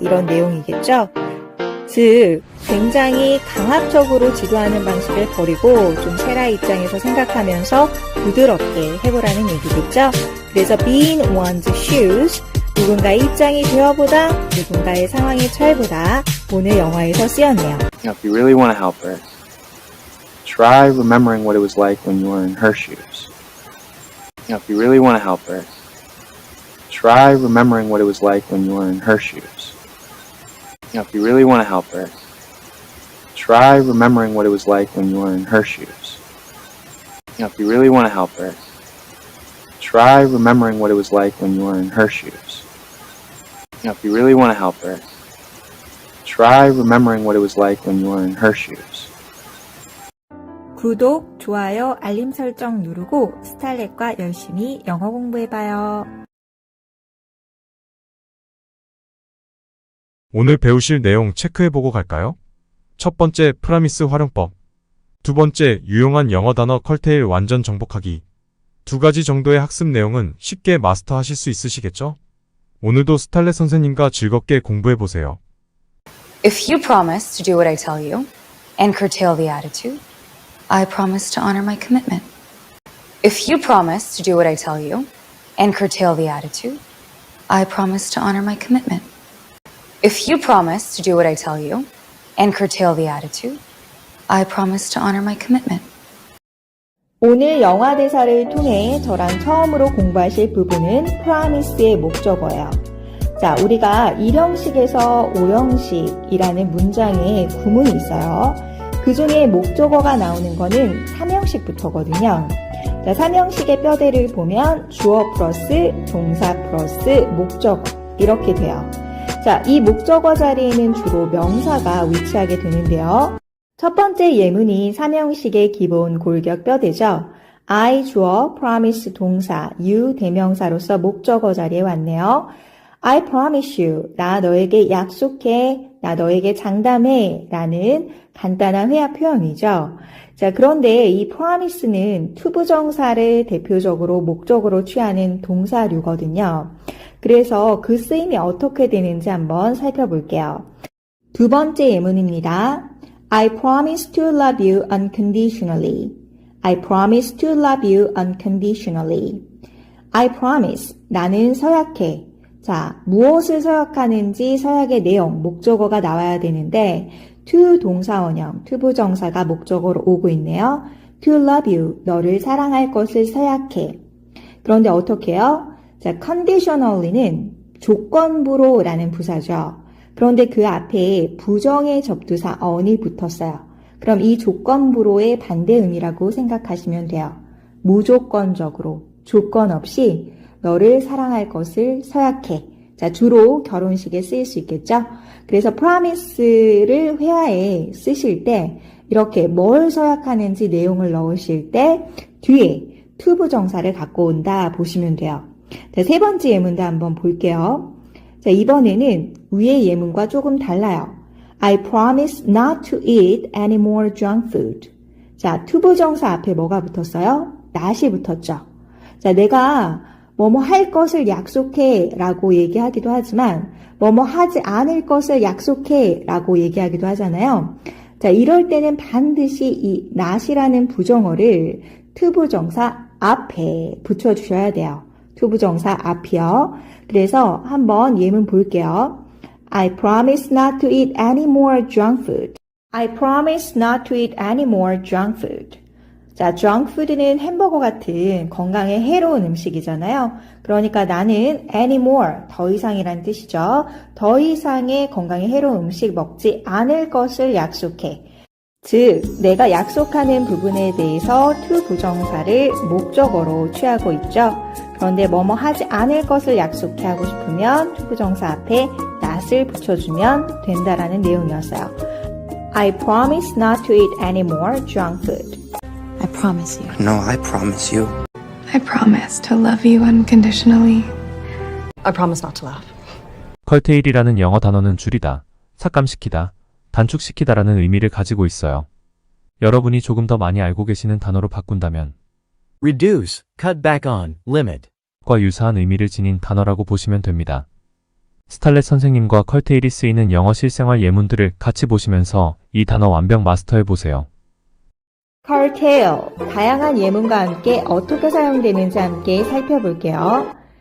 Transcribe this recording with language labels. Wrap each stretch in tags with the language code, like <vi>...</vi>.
<ko>이런 내용이겠죠? 즉, 굉장히 강압적으로 지도하는 방식을 버리고 좀 세라의 입장에서 생각하면서 부드럽게 해보라는 얘기겠죠? 그래서</ko> <en>be in one's shoes,</en> <ko>누군가의 입장이 되어보다, 누군가의 상황에 처해보다 오늘 영화에서 쓰였네요.</ko> <en>If you really want to help her, try remembering what it was like when you were in her shoes. If you really want to help her, try remembering what it was like when you were in her shoes. If you really want to help her, try remembering what it was like when you were in her shoes. If you really want to help her, try remembering what it was like when you were in her shoes. If you really want to help her, try remembering what it was like when you were in her shoes.</en> <ko>구독, 좋아요, 알림 설정 누르고 스탈렛과 열심히 영어 공부해봐요. 오늘 배우실 내용 체크해보고 갈까요? 첫 번째, 프라미스 활용법. 두 번째, 유용한 영어 단어 컬테일 완전 정복하기. 두 가지 정도의 학습 내용은 쉽게 마스터하실 수 있으시겠죠? 오늘도 스탈렛 선생님과 즐겁게 공부해보세요.</ko> <en>If you promise to do what I tell you and curtail the attitude, I promise to honor my commitment. If you promise to do what I tell you and curtail the attitude, I promise to honor my commitment. If you promise to do what I tell you and curtail the attitude, I promise to honor my commitment.</en> <ko>오늘 영화 대사를 통해 저랑 처음으로 공부하실 부분은 promise의 목적어예요. 자, 우리가 1형식에서 5형식이라는 문장에 구문이 있어요. 그 중에 목적어가 나오는 거는 3형식부터거든요. 자, 3형식의 뼈대를 보면 주어 플러스 동사 플러스 목적어 이렇게 돼요. 자, 이 목적어 자리에는 주로 명사가 위치하게 되는데요. 첫 번째 예문이 3형식의 기본 골격 뼈대죠. I 주어, promise 동사, you 대명사로서 목적어 자리에 왔네요.</ko> <en>I promise you,</en> <ko>나 너에게 약속해, 나 너에게 장담해 라는 간단한 회화 표현이죠. 자, 그런데 이 promise는 투부정사를 대표적으로 목적으로 취하는 동사류거든요. 그래서 그 쓰임이 어떻게 되는지 한번 살펴볼게요. 두 번째 예문입니다.</ko> <en>I promise to love you unconditionally. I promise to love you unconditionally. I promise,</en> <ko>나는 서약해. 자, 무엇을 서약하는지 서약의 내용, 목적어가 나와야 되는데 to 동사원형, 투부정사가 목적어로 오고 있네요.</ko> <en>To love you,</en> <ko>너를 사랑할 것을 서약해. 그런데 어떻게 해요? 자, conditionally는 조건부로 라는 부사죠. 그런데 그 앞에 부정의 접두사 on이 붙었어요. 그럼 이 조건부로의 반대음이라고 생각하시면 돼요. 무조건적으로, 조건 없이 너를 사랑할 것을 서약해. 자, 주로 결혼식에 쓰일 수 있겠죠? 그래서 promise를 회화에 쓰실 때 이렇게 뭘 서약하는지 내용을 넣으실 때 뒤에 투부정사를 갖고 온다 보시면 돼요. 자, 세 번째 예문도 한번 볼게요. 자, 이번에는 위의 예문과 조금 달라요.</ko> <en>I promise not to eat any more junk food.</en> <ko>자, 투부정사 앞에 뭐가 붙었어요? not이 붙었죠. 자, 내가 뭐뭐 할 것을 약속해 라고 얘기하기도 하지만 뭐뭐 하지 않을 것을 약속해 라고 얘기하기도 하잖아요. 자, 이럴 때는 반드시 이 not이라는 부정어를 투부정사 앞에 붙여주셔야 돼요. 투부정사 앞이요. 그래서 한번 예문 볼게요.</ko> <en>I promise not to eat any more junk food. I promise not to eat any more junk food.</en> <ko>자, junk food는 햄버거 같은 건강에 해로운 음식이잖아요. 그러니까 나는 anymore, 더 이상이란 뜻이죠. 더 이상의 건강에 해로운 음식 먹지 않을 것을 약속해. 즉, 내가 약속하는 부분에 대해서 to 부정사를 목적어로 취하고 있죠. 그런데 뭐뭐 하지 않을 것을 약속해 하고 싶으면 to 부정사 앞에 not을 붙여주면 된다라는 내용이었어요.</ko> <en>I promise not to eat any more junk food. I promise you. No, I promise you. I promise to love you unconditionally. I promise not to laugh.</en> <ko>컬테일이라는 영어 단어는 줄이다, 삭감시키다, 단축시키다라는 의미를 가지고 있어요. 여러분이 조금 더 많이 알고 계시는 단어로 바꾼다면</ko> <en>reduce, cut back on, limit.</en> <ko>과 유사한 의미를 지닌 단어라고 보시면 됩니다. 스탈렛 선생님과 컬테일이 쓰이는 영어 실생활 예문들을 같이 보시면서 이 단어 완벽 마스터해 보세요. curtail, 다양한 예문과 함께 어떻게 사용되는지 함께 살펴볼게요.</ko>